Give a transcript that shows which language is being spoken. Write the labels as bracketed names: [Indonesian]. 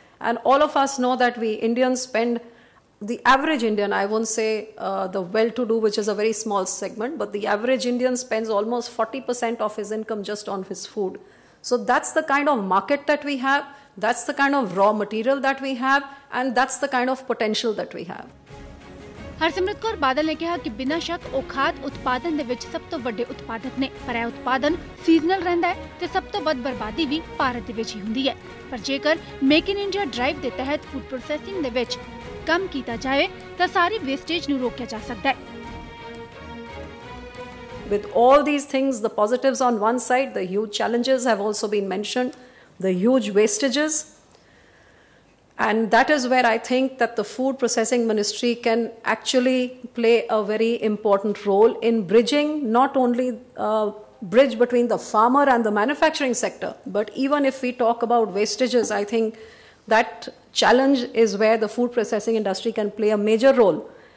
[English] And all of us know that we Indians spend, the average Indian, I won't say the well-to-do, which is a very small segment, but the average Indian spends almost 40% of his income just on his food. So that's the kind of market that we have, that's the kind of raw material that we have, and that's the kind of potential that we have. [Hindi] Harsimrat Kaur Badal ने कहा कि बिना शक [Punjabi] ਉਹ ਖਾਦ ਉਤਪਾਦਨ ਦੇ ਵਿੱਚ ਸਭ ਤੋਂ ਵੱਡੇ ਉਤਪਾਦਕ ਨੇ, ਪਰ ਇਹ ਉਤਪਾਦਨ ਸੀਜ਼ਨਲ ਰਹਿੰਦਾ ਹੈ ਤੇ ਸਭ ਤੋਂ ਵੱਧ ਬਰਬਾਦੀ ਵੀ ਭਾਰਤ ਦੇ ਵਿੱਚ ਹੀ ਹੁੰਦੀ ਹੈ। ਪਰ ਜੇਕਰ ਮੇਕ ਇਨ ਇੰਡੀਆ ਡਰਾਈਵ ਦੇ ਤਹਿਤ ਫੂਡ ਪ੍ਰੋਸੈਸਿੰਗ ਦੇ ਵਿੱਚ ਕੰਮ ਕੀਤਾ ਜਾਵੇ ਤਾਂ ਸਾਰੀ ਵੇਸਟੇਜ ਨੂੰ ਰੋਕਿਆ ਜਾ ਸਕਦਾ ਹੈ। [English] With all these things, the positives on one side, the huge challenges have also been mentioned, the huge wastages. And that is where I think that the food processing ministry can actually play a very important role in bridging, not only bridge between the farmer and the manufacturing sector, but even if we talk about wastages, I think that challenge is where the food processing industry can play a major role.